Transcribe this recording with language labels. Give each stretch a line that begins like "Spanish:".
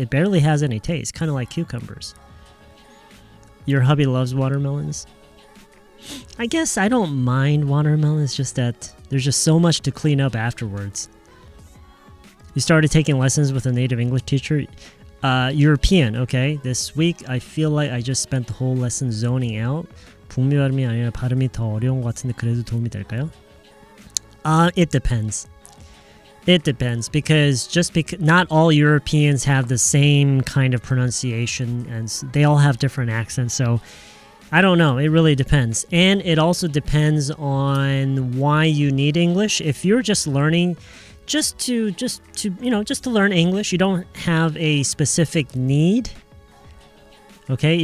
English: It barely has any taste, kind of like cucumbers. Your hubby loves watermelons? I guess I don't mind watermelons, just that there's just so much to clean up afterwards. You started taking lessons with a native English teacher? European, okay. This week, I feel like I just spent the whole lesson zoning out.
Korean: 북미 발음이 아니라 발음이 더 어려운 것 같은데 그래도 도움이 될까요?
English: It depends. It depends, because not all Europeans have the same kind of pronunciation, and they all have different accents, so I don't know. It really depends. And it also depends on why you need English. If you're just learning just to learn English, you don't have a specific need. Okay?